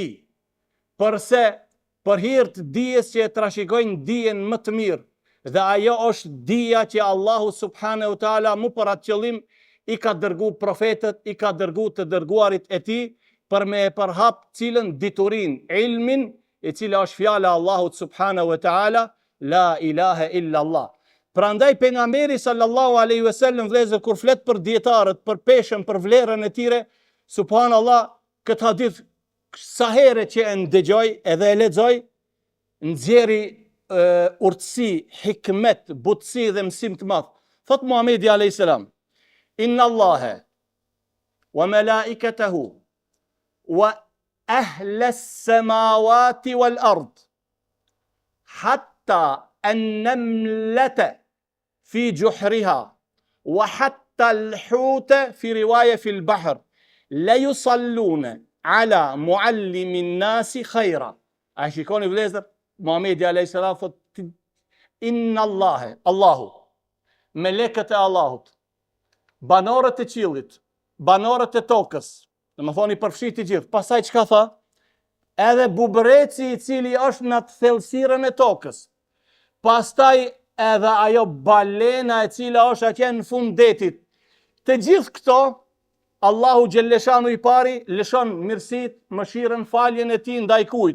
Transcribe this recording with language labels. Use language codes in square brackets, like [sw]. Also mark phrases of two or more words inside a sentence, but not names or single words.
[sq] Përse për hir të dijes që e trashëgojnë dijen më të mirë, dhe ajo është dija që Allahu [ar] سبحانه وتعالى [sq] mu për atë qëllim i ka dërgu profetët, i ka dërgu të dërguarit e tij për me e përhap cilën diturin, ilmin, e cila është fjala Allahut [ar] سبحانه وتعالى, لا إله إلا الله. [sq] Prandaj pejgamberi [ar] صلى الله عليه وسلم [sq] vëllezër kur flet për dietarët, për peshën, për vlerën e tyre, subhanallah, këtë hadith sa herë që e ndëgjoj edhe e lexoj, nxjerri urtësi, hikmet, butësi dhe mësim të madh. [ar] Thot Muhamedi عليه السلام: إن الله وملائكته وأهل السماوات والأرض حتى النملة في جحرها وحتى الحوت في رواية في البحر ليصلون على معلم الناس الخير. [sq] A shikoni vlezër, Muhamedi a.s. thot, [ar] إن الله, [sq] Allahu, melekët e Allahut, banorët e qiellit, banorët e tokës, dhe më thoni përfshit i gjithë, pasaj çka tha? Edhe bubreci i cili është në thellësirën e tokës, pastaj edhe ajo balena e cila është atje në fund detit, të gjithë këto, Allahu Gjelleshanu i pari, lëshon mirësit, mëshirën, faljen e ti ndaj kujt.